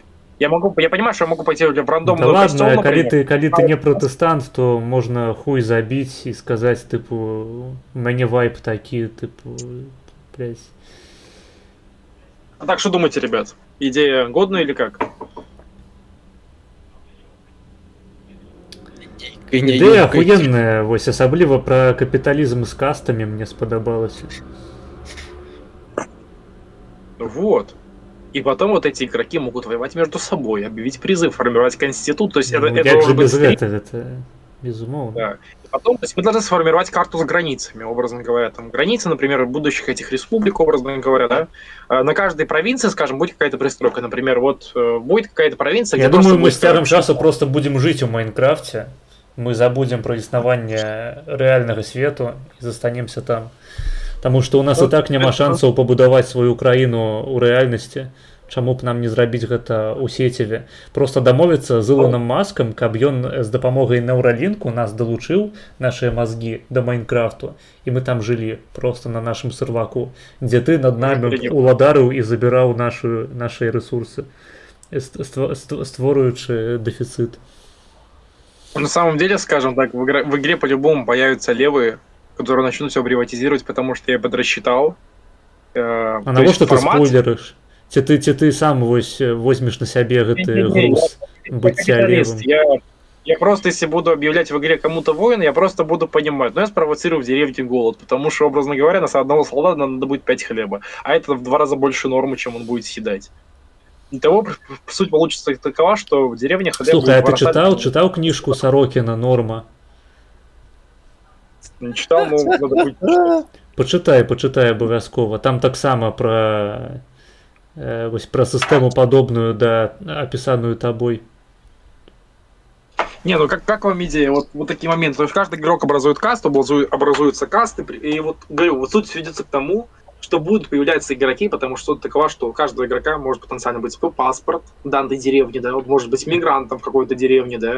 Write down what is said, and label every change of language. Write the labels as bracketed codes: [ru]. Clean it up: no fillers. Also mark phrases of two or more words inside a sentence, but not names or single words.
[ru] Я понимаю, что я могу пойти в рандомную костел, например. Коли ты не протестант, то можно хуй забить и сказать, типа, у меня вайп такие, типа, блядь. А так, что думаете, ребят? Идея годная или как? [be] Ідэя ахуенная, вось, асабліва [ru] про капитализм с кастами мне [be] сподобалось. [ru] Вот. И потом вот эти игроки могут воевать между собой, объявить призыв, формировать конститут. То есть это должен быть это безумовно. Да. И потом, то есть мы должны сформировать карту с границами, образно говоря. Там границы, например, будущих этих республик, образно говоря, да. На каждой провинции, скажем, будет какая-то пристройка. Например, вот будет какая-то провинция, Я думаю, мы с старым часу просто будем жить в Майнкрафте. Мы забудем про [be] існаванне рэальнага свету і застанемся там. Таму што ў нас і так няма шансаў пабудаваць сваю краіну ў рэальнасці. Чаму б нам не зрабіць гэта ў сеціве? Просто дамовіцца з Ілоном Маскам, каб ён з дапамогай Neuralink нас далучыў нашыя мазгі да Майнкрафту, і мы там жылі просто на нашым серваку, дзе ты над намі уладарыў і забіраў нашыя рэсурсы, створюючы дэфіцыт. [ru] На самом деле, скажем так, в игре по-любому появятся левые, которые начнут все приватизировать, потому что я подрасчитал. [be] А навошта ты спойлерыш? Ці ты сам [ru] возьмешь на себе [be] гэты груз быцця левым? [ru] Я просто, если буду объявлять в игре кому-то войны, я просто буду понимать, но я спровоцирую в деревне голод, потому что, образно говоря, на одного солдата надо будет 5 хлеба, а это в 2 раза больше нормы, чем он будет съедать. Итого, суть получится такова, что в деревне хлеб... Слушай, а ты читал книжку Сорокина «Норма»? Не читал, но надо будет [be] почитай абавязкова. Там таксама про сістэму падобную да [ru] описанную тобой. Не, ну как вам идея? Вот такие моменты. То есть каждый игрок образует касту, образуются касты, и вот говорю, вот суть сведется к тому, что будут появляться игроки, потому что суть такова, что у каждого игрока может потенциально быть свой паспорт в данной деревне, да, вот может быть мигрантом в какой-то деревне, да.